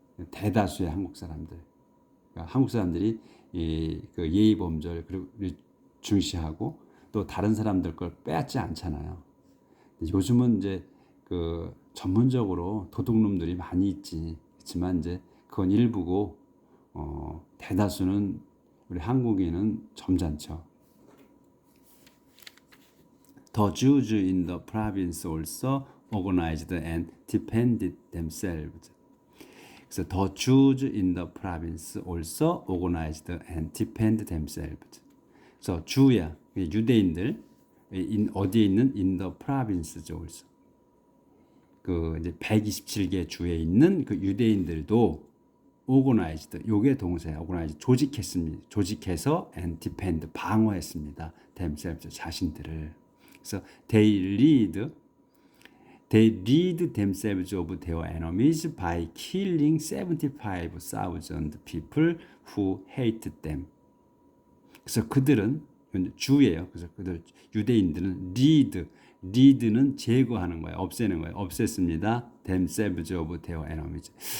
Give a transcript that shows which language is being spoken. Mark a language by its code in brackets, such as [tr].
[ko] 대다수의 한국 사람들. 그러니까 한국 사람들이 그 예의 범절 그리고 중시하고 또 다른 사람들 걸 빼앗지 않잖아요. 요즘은 이제 그 전문적으로 도둑놈들이 많이 있지. 그렇지만 이제 그건 일부고 대다수는 우리 한국인은 점잖죠. [en] The Jews in the province also organized and defended themselves. 그래서 the Jews in the province also organized and defended themselves. [ko] 그래서 주야 유대인들 어디에 있는 [en] in the province [ko] 죠. [en] also. [ko] 그 이제 127개 주에 있는 그 유대인들도 organized 요게 동사야. organized 조직했습니다. 조직해서 [en] and defend [ko] 방어했습니다. themselves 자신들을. [en] 그래서 they rid themselves of their enemies by killing 75,000 people who hated them. [ko] 그래서 그들은 주예요. 그래서 그들 유대인들은 rid는 제거하는 거예요. 없애는 거예요. 없앴습니다. [en] themselves of their enemies.